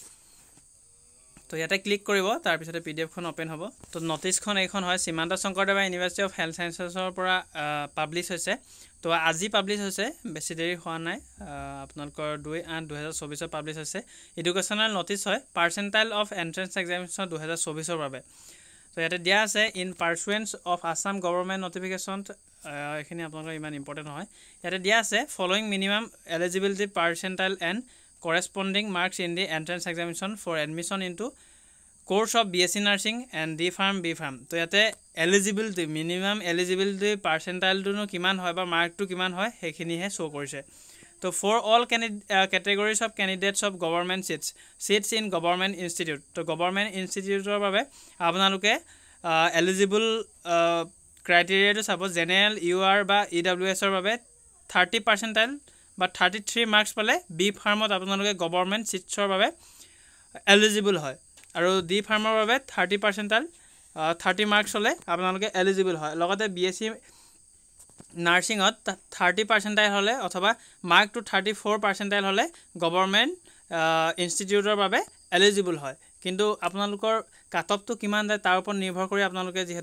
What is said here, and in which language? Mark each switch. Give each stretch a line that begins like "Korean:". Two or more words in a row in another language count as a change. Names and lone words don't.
Assamese: তো ইয়াতে ক্লিক কৰিব তাৰ পিছতে PDF খন ওপেন হ'ব তো নটিছখন এইখন হয় সীমান্ত শংকৰদেৱ ইউনিভাৰ্চিটি অফ হেল্থ সায়েন্সৰ পৰা পাবলিশ হৈছে তো আজি পাবলিশ হৈছে বেছি দেৰি হোৱা নাই আপোনালোকৰ 2/8/2024 পাবলিশ হৈছে
English: educational notice
Assamese: হয়
English: percentile of entrance examination
Assamese: 2024 বাবে তো ইয়াতে দিয়া আছে
English: in pursuance of Assam government notification
Assamese: এখিনি আপোনালোকৰ ইমান
English: important নহয়
Assamese: ইয়াতে দিয়া আছে
English: following minimum eligibility percentile and corresponding marks in the entrance examination for admission into course of BSc nursing and D Pharm B Pharm
Assamese: তো ইয়াতে
English: eligibility minimum eligibility percentile
Assamese: টো কিমান হয় বা মাৰ্ক টো কিমান হয় সেইখিনিহে শো কৰিছে তো
English: for all categories of candidates of government seats in government institute তো government instituteৰ
Assamese: বাবে আপোনালোকে
English: eligible criteria
Assamese: টো চাব জেনেৰেল UR বা EWS ৰ বাবে
English: 30 percentile
Assamese: বা 33 মাৰ্কস পালে বি ফাৰ্মত আপোনালোকে
English: government seats
Assamese: বাবে এলিজিবল হয় আৰু ডি ফাৰ্মৰ বাবে
English: 30 percentile 30 marks
Assamese: হলে আপোনালোকে এলিজিবল হয় লগতে BSc নাৰ্সিংত
English: 30 percentile
Assamese: হলে অথবা মাৰ্ক টু
English: 34 percentile
Assamese: হলে
English: government institute
Assamese: বাবে এলিজিবল হয় কিন্তু আপোনালোকৰ কাটঅফটো কিমান যায় তাৰ ওপৰত নিৰ্ভৰ কৰি আপোনালোকে যেহেতু